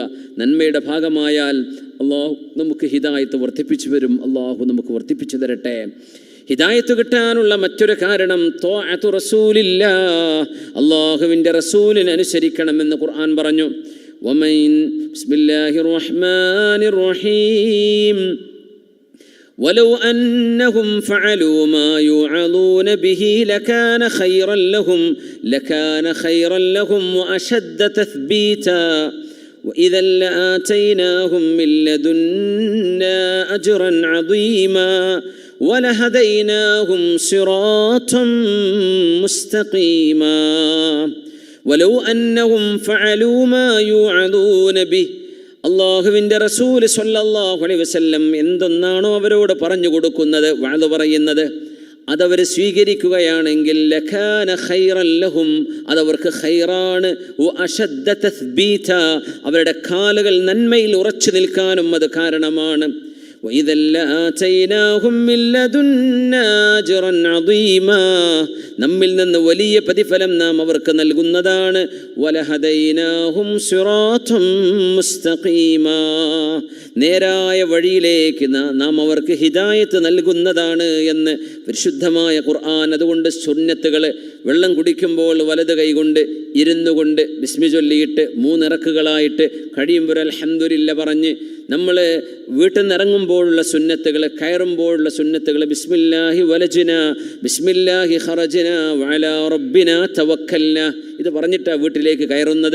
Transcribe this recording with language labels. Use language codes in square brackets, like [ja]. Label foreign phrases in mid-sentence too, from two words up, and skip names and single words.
[ml] നന്മയുടെ ഭാഗമായാൽ അള്ളാഹു നമുക്ക് ഹിദായത്ത് വർദ്ധിപ്പിച്ചു വരും. അള്ളാഹു നമുക്ക് വർദ്ധിപ്പിച്ചു തരട്ടെ. ഹിദായത്ത് കിട്ടാനുള്ള മറ്റൊരു കാരണം [ar] طاعة رسول الله, [ml] അള്ളാഹുവിൻ്റെ റസൂലിനെ അനുസരിക്കണമെന്ന് ഖുർആൻ പറഞ്ഞു. [ar] بسم الله الرحمن الرحيم. ولو أنهم فعلوا ما يوعظون به لكان خيرا لهم وأشد تثبيتا وإذا لآتيناهم من لدنا أجرا عظيما ولهديناهم صراطا مستقيما ولو أنهم فعلوا ما يوعظون به. [ml] അള്ളാഹുവിൻ്റെ റസൂൽ [ar] صلى الله عليه وسلم [ml] എന്തൊന്നാണോ അവരോട് പറഞ്ഞു കൊടുക്കുന്നത്, വഅദ് പറയുന്നത്, അതവർ സ്വീകരിക്കുകയാണെങ്കിൽ [ar] لكان خيرا لهم, [ml] അതവർക്ക് ഖൈറാണ്. [ar] وأشد تثبيتا, [ml] അവരുടെ കാലുകൾ നന്മയിൽ ഉറച്ചു നിൽക്കാനും അത് കാരണമാണ്. [ar] وإذا لآتيناهم من لدنا أجرا عظيما, [ml] നമ്മിൽ നിന്ന് വലിയ പ്രതിഫലം നാം അവർക്ക് നൽകുന്നതാണ്. [ar] ولهديناهم صراطا مستقيما, [ml] നേരായ വഴിയിലേക്ക് നാം അവർക്ക് ഹിദായത്ത് നൽകുന്നതാണ് എന്ന് പരിശുദ്ധമായ ഖുർആൻ. അതുകൊണ്ട് സുന്നത്തുകൾ, വെള്ളം കുടിക്കുമ്പോൾ വലത് കൈകൊണ്ട് ഇരുന്നു കൊണ്ട് ബിസ്മി ചൊല്ലിയിട്ട് 3 ഇറക്കുകളായിട്ട് കഴിയുമ്പോൾ അൽഹംദുലില്ലാ പറഞ്ഞ്, നമ്മൾ വീട്ടിൽ നിന്ന് ഇറങ്ങുമ്പോഴുള്ള സുന്നത്തുകൾ, കയറുമ്പോഴുള്ള സുന്നത്തുകൾ, [ar] بسم الله ولجنا بسم الله خرجنا وعلى ربنا توكلنا, [ml] ഇത് പറഞ്ഞിട്ടാണ് വീട്ടിലേക്ക് കയറുന്നത്.